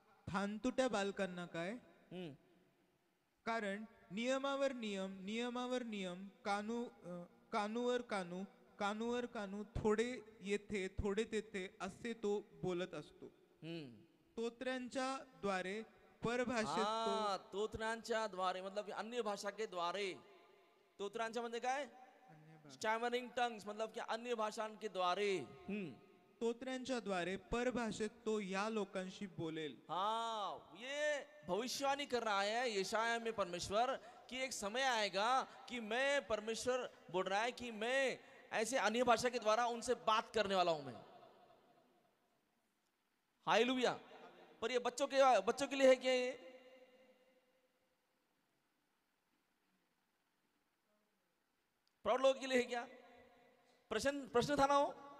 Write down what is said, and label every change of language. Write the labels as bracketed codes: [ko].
[mr] थानतुट्या बालकांना काय, कारण नियमावर नियम, नियमावर नियम, कानूवर कानू, कानूवर कानू, थोडे येथे थोडे तेथे, असे तो बोलत असतो। स्तोत्रांच्या द्वारे, परभाषेत तो, स्तोत्रांच्या द्वारे [hi] मतलब कि अन्य भाषा के द्वारे। [mr] स्तोत्रांच्या म्हणजे काय? [en] stammering tongues, [hi] मतलब कि अन्य भाषा के द्वारे। [mr] स्तोत्रांच्या द्वारे परभाषेत तो या लोकांशी बोलेल। [hi] हाँ, ये भविष्यवाणी कर रहा है यशाया में परमेश्वर कि एक समय आएगा कि मैं, परमेश्वर बोल रहा है कि मैं ऐसे अन्य भाषा के द्वारा उनसे बात करने वाला हूं मैं। हालेलुया। पर ये बच्चों के लिए है क्या? ये प्रौढ़ लोगों के लिए है क्या? प्रश्न था ना हो।